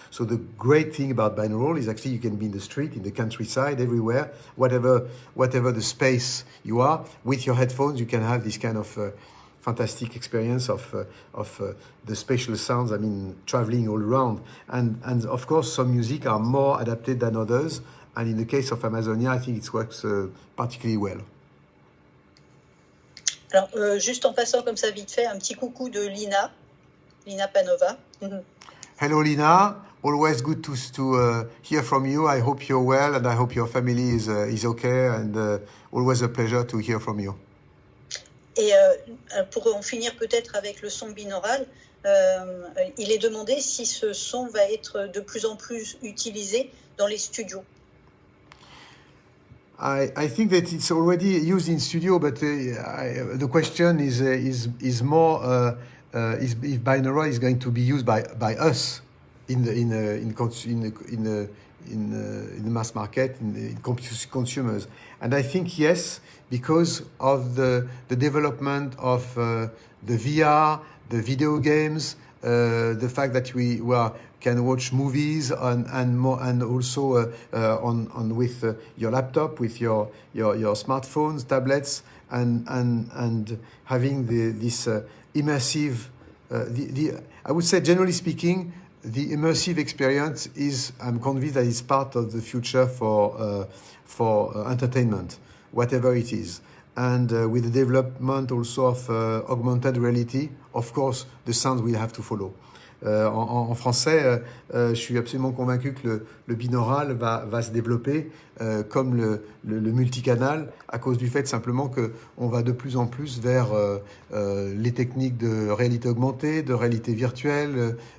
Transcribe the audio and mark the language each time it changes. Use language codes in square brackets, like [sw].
[en] So the great thing about binaural is actually you can be in the street, in the countryside, everywhere, whatever the space you are, with your headphones, you can have this kind of fantastic experience of the spatial sounds. I mean, traveling all around, and of course, some music are more adapted than others. And in the case of Amazonia, I think it works particularly well. [fr] Alors, juste en passant comme ça vite fait, un petit coucou de Lina Panova. [en] Hello, Lina. Always good to hear from you. I hope you're well, and I hope your family is okay. And always a pleasure to hear from you. [fr] Et pour en finir peut-être avec le son binaural, il est demandé si ce son va être de plus en plus utilisé dans les studios. [en] I think that it's already used in studio, but the question is more if binaural is going to be used by us in the mass market, in consumers. And I think yes, because of the development of the VR, the video games, the fact that we can watch movies and also on with your laptop, with your smartphones, tablets, and having this immersive. I would say, generally speaking, the immersive experience is, I'm convinced that it's part of the future for entertainment, whatever it is. And with the development also of augmented reality, of course, the sounds will have to follow. [fr] En français, je suis absolument convaincu que le binaural va se développer comme le multicanal, à cause du fait simplement qu'on va de plus en plus vers les techniques de réalité augmentée, de réalité virtuelle,